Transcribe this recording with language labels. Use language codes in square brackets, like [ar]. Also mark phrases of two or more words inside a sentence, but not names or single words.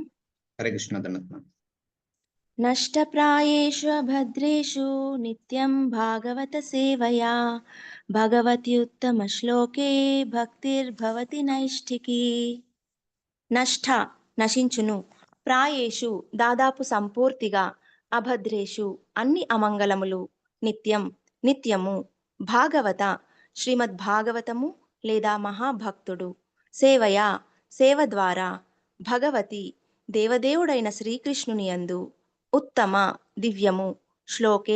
[sa] हरे कृष्ण [te] దండవత్. [sa] नष्टप्रायेषु भद्रेषु नित्यं भागवत सेवया भगवत्युत्तमश्लोके भक्तिर्भवति नैष्ठिकी। [te] నష్ట నశించును, ప్రాయేషు దాదాపు సంపూర్తిగా, అభద్రేషు అన్ని అమంగళములు, నిత్యం నిత్యము, భాగవత శ్రీమద్ భాగవతము లేదా మహాభక్తుడు, సేవయ సేవ ద్వారా, భగవతి దేవదేవుడైన శ్రీకృష్ణుని యందు, ఉత్తమ దివ్యము, శ్లోకే